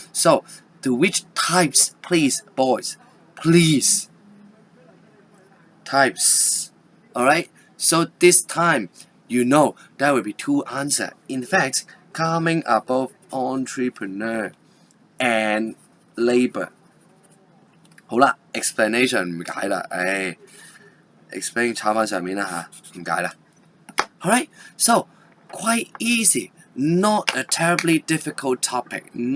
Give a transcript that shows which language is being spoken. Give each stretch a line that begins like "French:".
English: So to which types, please, boys? Please. Types. Alright? So this time, you know there will be two answers. In fact, calming are both entrepreneur and labor.
Cantonese: 好啦 ，explanation 唔解啦，explain 抄翻上面啦嚇，唔解啦。
English: Alright, so quite easy. Not a terribly difficult topic.